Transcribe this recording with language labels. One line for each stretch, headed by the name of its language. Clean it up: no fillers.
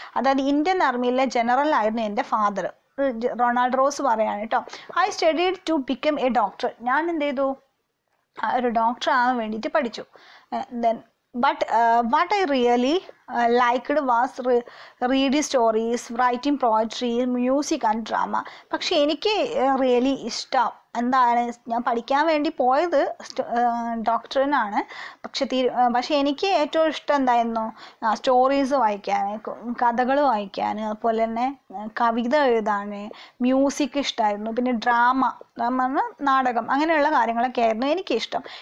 Malayalam: അതായത് Indian ആർമിയിലെ general ആയിരുന്നു എൻ്റെ ഫാദർ. റൊണാൾഡ് റോസ് പറയാണ് കേട്ടോ.
English: I studied to become a doctor.
Malayalam: ഞാൻ എന്ത് ചെയ്തു, ഒരു ഡോക്ടർ ആവാൻ വേണ്ടിയിട്ട് പഠിച്ചു.
English: Then but what I really liked was reading stories, writing poetry, music and drama.
Malayalam: പക്ഷേ എനിക്ക് റിയലി ഇഷ്ടം എന്താണ്, ഞാൻ പഠിക്കാൻ വേണ്ടി പോയത് ഡോക്ടറിനാണ്. പക്ഷേ എനിക്ക് ഏറ്റവും ഇഷ്ടം എന്തായിരുന്നു? സ്റ്റോറീസ് വായിക്കാൻ, കഥകൾ വായിക്കാൻ, അതുപോലെ തന്നെ കവിത എഴുതാൻ, മ്യൂസിക് ഇഷ്ടമായിരുന്നു, പിന്നെ ഡ്രാമ നാടകം, അങ്ങനെയുള്ള കാര്യങ്ങളൊക്കെ ആയിരുന്നു എനിക്കിഷ്ടം.